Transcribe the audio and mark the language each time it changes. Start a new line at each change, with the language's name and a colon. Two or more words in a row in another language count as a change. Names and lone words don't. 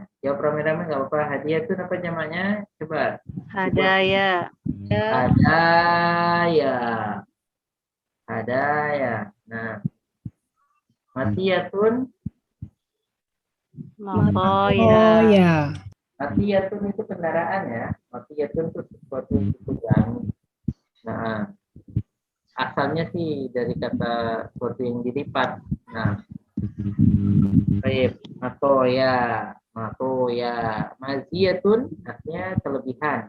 Indonesian: Jawab rame-rame nggak apa-apa. Hadiyatun apa jamaknya? Coba. Hadaya.
Arabic: Hadaya. Hadaya.
Indonesian: Nah. Matiyatun. Oh Matoya. ya. Matiyatun itu kendaraan ya. Matiyatun itu sesuatu yang ditunggangi. Nah. Asalnya sih dari kata sesuatu yang dilipat. Nah. Baik. Matoya. Matoya. Maziyatun artinya kelebihan.